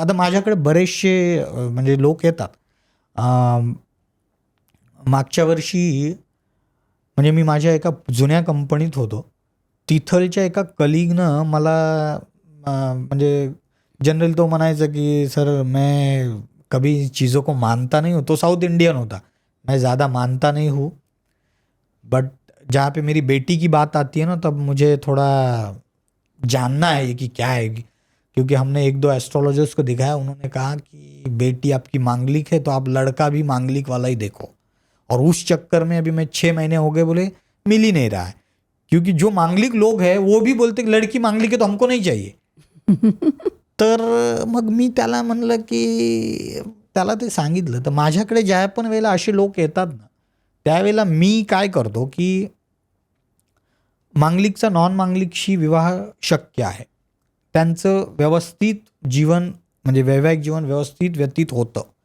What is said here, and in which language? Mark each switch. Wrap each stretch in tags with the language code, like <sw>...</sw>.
<mr>आता माझ्याकडे बरेचसे म्हणजे लोक येतात. मागच्या वर्षी म्हणजे मी माझ्या एका जुन्या कंपनीत होतो, तिथलच्या एका कलिगनं मला म्हणजे जनरल तो म्हणायचा कि</mr> <hi>सर मैं कभी चीज़ों को मानता नहीं हूँ.</hi> <mr>तो साउथ इंडियन होता.</mr> <hi>मैं ज़्यादा मानता नहीं हूँ, बट जहाँ पे मेरी बेटी की बात आती है ना, तब मुझे थोड़ा जानना है कि क्या है. क्योंकि हमने 1-2 एस्ट्रोलॉजर्स को दिखाया, उन्होंने कहा कि बेटी आपकी मांगलिक है तो आप लड़का भी मांगलिक वाला ही देखो. और उस चक्कर में अभी मैं 6 महीने हो गए, बोले मिल ही नहीं रहा है. क्योंकि जो मांगलिक लोग हैं वो भी बोलते कि लड़की मांगलिक है तो हमको नहीं चाहिए.</hi> <mr>तर मग मी त्याला म्हणलं की त्याला ते सांगितलं. तर माझ्याकडे ज्या पण वेळेला असे लोक येतात ना, त्यावेळेला मी काय करतो की मांगलिकचा नॉन मांगलिकशी विवाह शक्य आहे. त्यांचं व्यवस्थित जीवन म्हणजे वैवाहिक जीवन व्यवस्थित व्यतीत होतं.</mr>